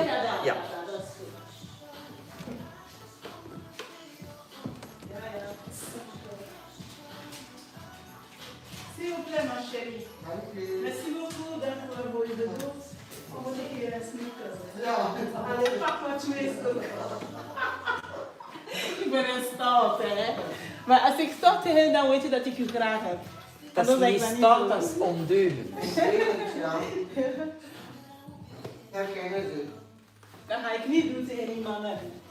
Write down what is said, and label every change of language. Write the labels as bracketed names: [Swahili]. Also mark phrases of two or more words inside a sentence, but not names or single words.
[Dutch] Ja, dat is goed. [French] S'il vous plaît, ma chérie. Merci beaucoup d'avoir voulu de vous. On va dire qu'il y a un sneakers. Allez, [Dutch] pak maar twee stukken. Ik ben een stout, hè. Maar als ik stout heb, dan weet je dat ik je graag heb. Dat is niet stout, dat is ondeugend. Ja. Herkennen ze. Dat ga ik niet doen tegen die mannen.